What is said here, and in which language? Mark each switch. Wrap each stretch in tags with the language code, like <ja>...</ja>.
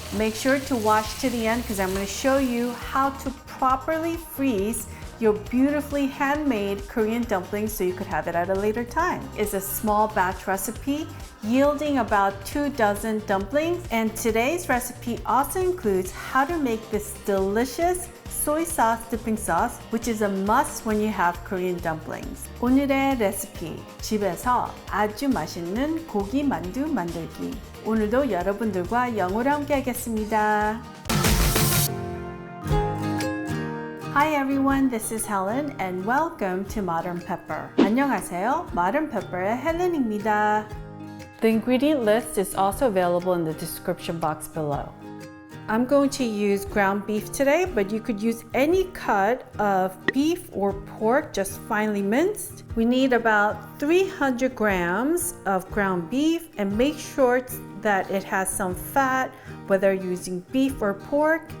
<en>Make sure to watch to the end because I'm going to show you how to properly freeze your beautifully handmade Korean dumplings so you could have it at a later time. It's a small batch recipe yielding about 24 dumplings, and today's recipe also includes how to make this delicious soy sauce dipping sauce, which is a must when you have Korean dumplings.</en> <ko>오늘의 레시피, 집에서 아주 맛있는 고기 만두 만들기. 오늘도 여러분들과 영어로 함께 하겠습니다.</ko> <en>Hi everyone, this is Helen and welcome to Modern Pepper.</en> <ko>안녕하세요, Modern Pepper의 헬렌입니다.</ko> <en>The ingredient list is also available in the description box below. I'm going to use ground beef today, but you could use any cut of beef or pork, just finely minced. We need about 300 grams of ground beef, and make sure that it has some fat, whether using beef or pork.</en>